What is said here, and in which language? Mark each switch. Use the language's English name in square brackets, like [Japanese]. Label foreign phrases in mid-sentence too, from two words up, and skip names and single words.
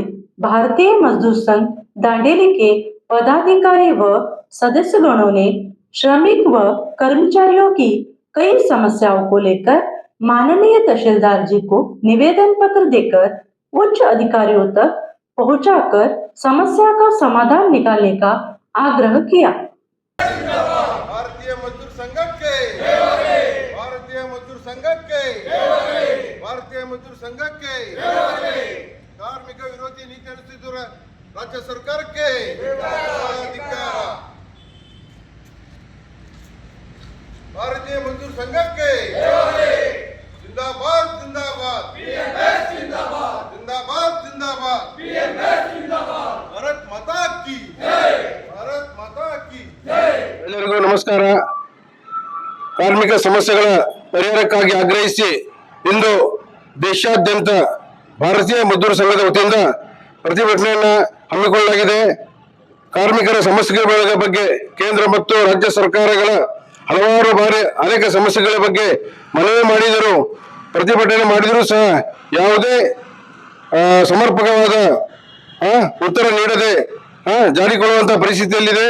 [Hindi] भारतीय मजदूर संघ दांडेली के पदाधिकारी व सदस्यगणों ने श्रमिक व कर्मचारियों की कई समस्याओं को लेकर माननीय तहसीलदार जी को निवेदन पत्र देकर उच्च अधिकारियों तक पहुंचाकर समस्या का समाधान निकालने का आग्रह किया। भारतीय मजदूर संघ के भारतीय मजदूर संघ के भारतीय मजदूर संघ के [Kannada] ಕಾರ್ಮಿಕ ವಿರೋಧಿ ನೀತಿ ಅನುಸರಿಸುವ ರಾಜ್ಯ ಸರ್ಕಾರಕ್ಕೆ ಭಾರತೀಯ ಮಜದೂರ್ ಸಂಘಕ್ಕೆ [Hindi] जिंदाबाद जिंदाबाद जिंदाबाद जिंदाबाद भारत माता की भारत माता की [Kannada] ಎಲ್ಲರಿಗೂ ನಮಸ್ಕಾರ. ಕಾರ್ಮಿಕ ಸಮಸ್ಯೆಗಳ ಪರಿಹಾರಕ್ಕಾಗಿ ಆಗ್ರಹಿಸಿ ಇಂದು ದೇಶಾದ್ಯಂತ ಭಾರತೀಯ ಮಜದೂರ್ ಸಂಘದ ವತಿಯಿಂದ ಪ್ರತಿಭಟನೆಯನ್ನು ಹಮ್ಮಿಕೊಳ್ಳಲಾಗಿದೆ. ಕಾರ್ಮಿಕರ ಸಮಸ್ಯೆಗಳ ಬಗ್ಗೆ ಕೇಂದ್ರ ಮತ್ತು ರಾಜ್ಯ ಸರ್ಕಾರಗಳ ಹಲವಾರು ಬಾರಿ ಅನೇಕ ಸಮಸ್ಯೆಗಳ ಬಗ್ಗೆ ಮನವಿ ಮಾಡಿದರು, ಪ್ರತಿಭಟನೆ ಮಾಡಿದರೂ ಸಹ ಯಾವುದೇ ಸಮರ್ಪಕವಾದ ಉತ್ತರ ನೀಡದೆ ಜಾರಿಕೊಳ್ಳುವಂತಹ ಪರಿಸ್ಥಿತಿಯಲ್ಲಿದೆ.